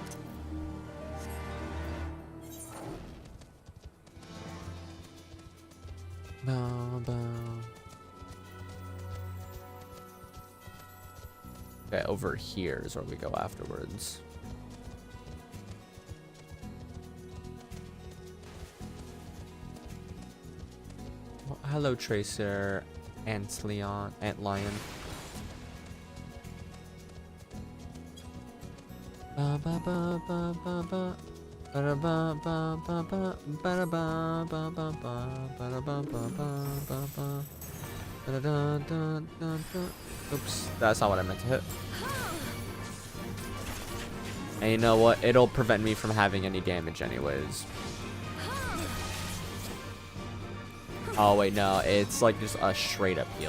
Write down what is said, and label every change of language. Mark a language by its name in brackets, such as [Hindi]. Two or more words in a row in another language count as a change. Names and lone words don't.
[English] Okay, over here is where we go afterwards. Well, hello, Tracer. Antlion. Ba ba ba ba ba ba. Ba ba ba ba ba ba ba ba ba ba ba ba ba ba. Oops, that's not what I meant to hit. And you know what? It'll prevent me from having any damage anyways. Oh wait, no, it's like just a straight up heal.